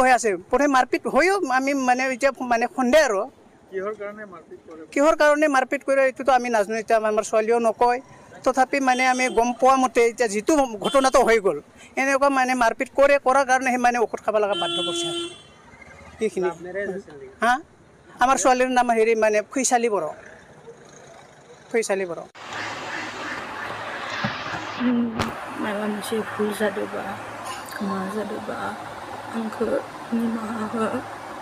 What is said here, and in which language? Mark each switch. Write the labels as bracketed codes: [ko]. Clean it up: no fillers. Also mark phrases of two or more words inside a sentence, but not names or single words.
[as] হৈ আছে প্ৰথমে মাৰপিট হৈও আমি মানে এতিয়া মানে সন্দেহ আৰু কিহৰ কাৰণে মাৰপিট কৰে এইটোতো আমি নাজানো এতিয়া আমাৰ ছোৱালীও নকয় তথাপি মানে আমি গম পোৱা মতে এতিয়া যিটো ঘটনাটো হৈ গ'ল এনেকুৱা মানে মাৰপিট কৰাৰ কাৰণে সি মানে ঔষধ খাব লগা বাধ্য কৰিছে সেইখিনি আমাৰ ছোৱালীৰ নাম মানে পইচালী বড়ো फैसालि बर' [brx] माबा मोनसे भुल जादोंबा मा जादोंबा आंखौ निमाहा हो